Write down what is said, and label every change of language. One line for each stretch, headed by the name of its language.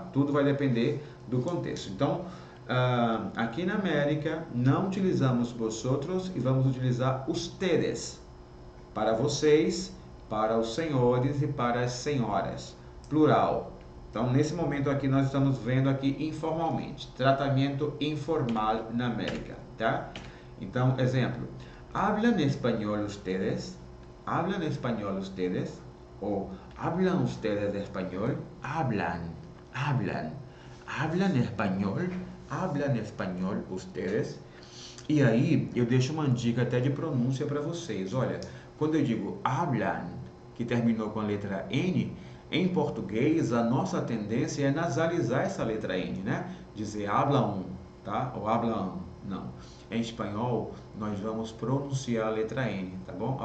Portuguese: Tudo vai depender do contexto. Então, aqui na América, não utilizamos vosotros e vamos utilizar ustedes para vocês, para os senhores e para as senhoras, plural. Então, nesse momento aqui, nós estamos vendo aqui informalmente, tratamento informal na América, tá?
Spanish: Então, exemplo, ¿hablan español ustedes? ¿Hablan español ustedes? Ou, ¿hablan ustedes español? Hablan, hablan. ¿Hablan español? ¿Hablan español ustedes?
Portuguese: E aí, eu deixo uma dica até de pronúncia para vocês. Olha, quando eu digo hablan, que terminou com a letra N, em português, a nossa tendência é nasalizar essa letra N, né? Dizer hablan, tá? Ou hablan, não. Em espanhol, nós vamos pronunciar a letra N, tá bom?